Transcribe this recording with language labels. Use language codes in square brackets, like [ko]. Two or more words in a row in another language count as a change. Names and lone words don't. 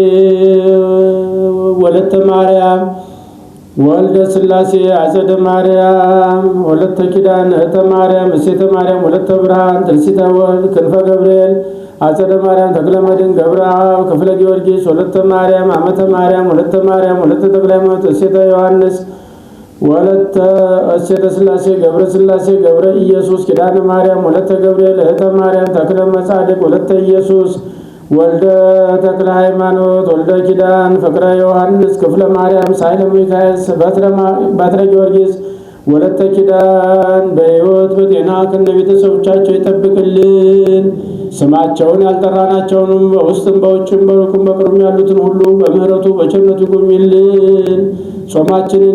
[am] ወለተ ማርያም ወልደ ሥላሴ አጸደ ማርያም ወለተ ኪዳን እህተ ማርያም እሴተ ማርያም ወለተ ብርሃን ትንሲተ ወልድ ክንፈ ገብርኤል አጸደ ማርያም ተክለ መድኅን ገብረ አብ ክፍለ ጊዮርጊስ ወለተ ማርያም አመተ ማርያም ወለተ ተክለ ሃይማኖት እሴተ ዮሐንስ ወለተ እሴተ ሥላሴ ገብረ ሥላሴ ገብረ ኢየሱስ ኪዳነ ማርያም ወለተ ገብርኤል እህተ ማርያም ተክለ መጻድቅ ወለተ ኢየሱስ ወልደ ተክለ ሃይማኖት ወልደ ኪዳን ፍቅረ ዮሐንስ ክፍለ ማርያም ሳይለ ሚካኤል ባትረ ጊዮርጊስ ወለተ ኪዳን በሕይወት በጤና ከነ ቤተሰቦቻቸው ይጠብቅልን። ስማቸውን ያልጠራናቸውንም በውስጥም በውጭም በሩቅም በቅርብም ያሉትን ሁሉ በምሕረቱ በቸርነቱ ይጎብኝልን። ጾማችንን